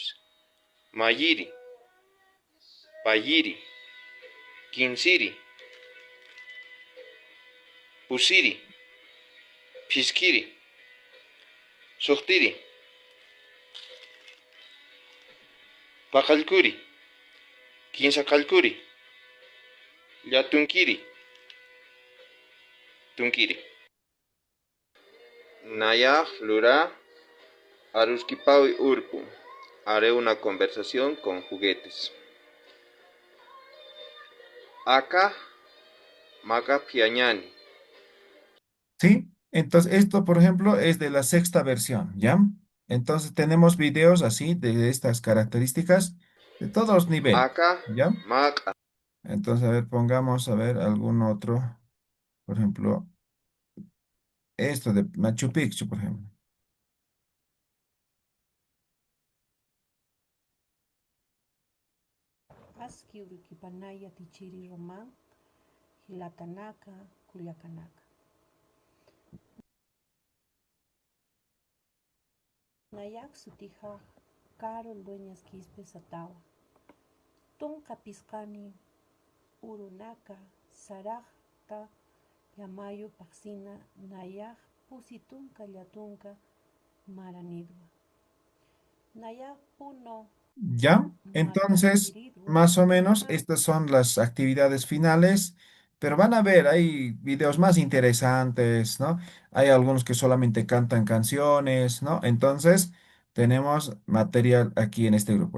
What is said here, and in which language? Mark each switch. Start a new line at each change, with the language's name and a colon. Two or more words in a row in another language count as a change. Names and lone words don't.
Aymara: Mayiri, Payiri, Kinsiri, Pusiri, Piskiri, Suhtiri, Pakalkuri, Kinsakalkuri, Yatunkiri, Tunkiri. Naya, Flura, Aruskipawi urpu.
Spanish: Haré una conversación con juguetes.
Aymara: Acá, maga piañani.
Spanish: ¿Sí? Entonces, esto, por ejemplo, es de la sexta versión, ¿ya? Entonces, tenemos videos así, de estas características, de todos los niveles, Acá, ¿ya? maga. Entonces, a ver, pongamos, a ver, algún otro, por ejemplo, esto de Machu Picchu, por ejemplo.
Aymara: Aski Uriquipanaya Tichiri Román, Hilatanaka, Culiacanaka. Nayak Sutija, Carol Dueñas Quispe Satawa. Tunca Piscani, Urunaka, Sarajta, Yamayo Paxina, Nayak Pusitunca Yatunca, Maranidua. Nayak Puno,
Spanish: ¿Ya? Entonces,
Aymara: Macanchiridua,
Spanish: más o menos, estas son las actividades finales, pero van a ver, hay videos más interesantes, ¿no? Hay algunos que solamente cantan canciones, ¿no? Entonces, tenemos material aquí en este grupo.